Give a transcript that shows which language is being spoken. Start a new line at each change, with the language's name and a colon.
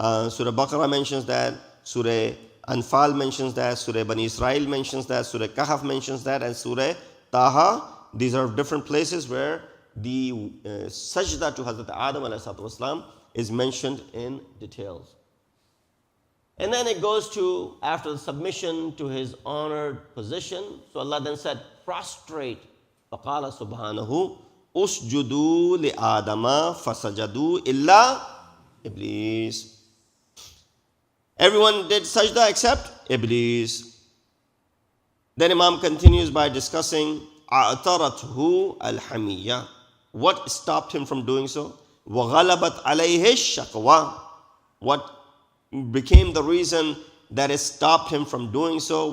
English: Surah Baqarah mentions that, Surah Anfal mentions that, Surah Bani Israel mentions that, Surah Kahf mentions that, and Surah Taha. These are different places where the sajda to Hazrat Adam ﷺ is mentioned in details. And then it goes to, after the submission to his honored position, so Allah then said, prostrate.
Arabic: فَقَالَ سُبْحَانَهُ أُسْجُدُوا لِآدَمَ فَسَجَدُوا إِلَّا Iblis.
English: Everyone did sajda except Iblis. Then Imam continues by discussing
Arabic: أَعْتَرَتْهُ الْحَمِيَّةِ.
English: What stopped him from doing so?
Arabic: وَغَلَبَتْ عَلَيْهِ الشَّقْوَةِ.
English: What became the reason that it stopped him from doing so?